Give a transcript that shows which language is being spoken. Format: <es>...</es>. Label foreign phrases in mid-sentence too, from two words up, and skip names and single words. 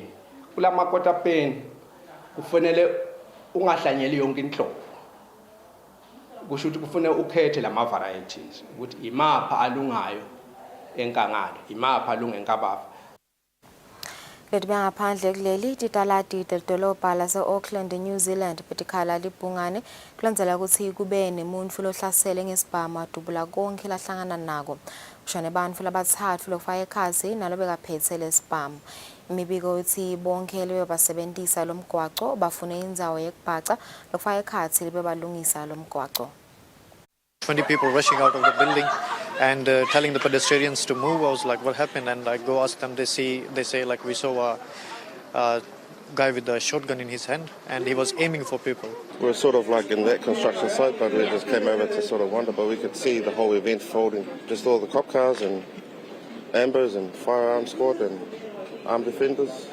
<ss>Kulama kotapeni kufanele ungahlanyeli yonke inhlobo. kusho ukuthi kufuna ukhethe lama varieties ukuthi imapha alungayo enkangala imapha alunga enkabava. Letibanga ngaphandle kuleli titalati delidolobha lase-Auckland eNew Zealand petikhala libhungane kulandzela ukuthi kube nemuntfu lohlasele ngesibhamu adubula konke lahlangana nako. Kushone bantfu labatsatfu lokufaka ekhatsi nalo bekaphetse lesibhamu. Imibiko uthi bonke lebebasebentisa lomgwaco bafune indzawo yekubhaca lokufaka ekhatsi lebebalungisa lomgwaco.</ss> <en>20 people rushing out of the building and telling the pedestrians to move. I was like, what happened? And I go ask them, they say like we saw a guy with a shotgun in his hand and he was aiming for people. We're sort of like in that construction site, but we just came over to sort of wonder, but we could see the whole event folding, just all the cop cars and ambers and firearm squad and armed defenders.</en>